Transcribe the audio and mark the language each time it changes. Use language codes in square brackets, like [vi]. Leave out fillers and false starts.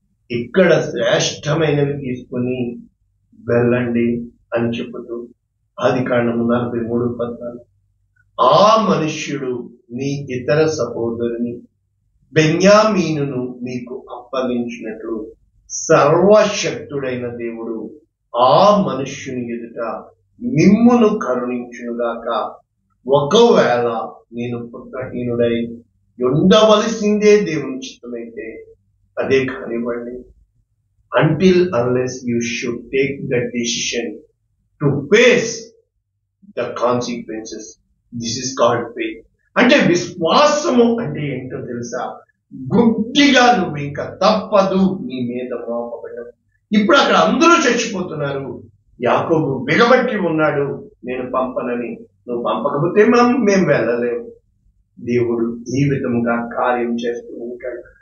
[te] ఇక్కడ శ్రేష్టమైనవి తీసుకుని వెళ్ళండి అని చెబుతూ ఆదికాండము 43:14, ఆ మనుష్యుడు మీ ఇతర సహోదరుని బెన్యామీనును మీకు అప్పగించినట్లు సర్వశక్తుడైన దేవుడు ఆ మనుష్యుని ఎదుట మిమ్మును కరుణించునుగాక. ఒకవేళ నేను పుత్రహీనుడై ఉండవలసిందే దేవుని చిత్తమైతే అదే కానివ్వండి. [en] Until unless you should take the decision to face the consequences, this is called faith. [te] అంటే విశ్వాసము అంటే ఏంటో తెలుసా? గుడ్డిగా నువ్వు ఇంకా తప్పదు నీ మీద మోపబడ్డం. ఇప్పుడు అక్కడ అందరూ చచ్చిపోతున్నారు, యాకోబు బిగబట్టి ఉన్నాడు నేను పంపనని. నువ్వు పంపకపోతే మేము వెళ్ళలేము. దేవుడు ఈ విధముగా కార్యం చేస్తూ ఉంటాడు.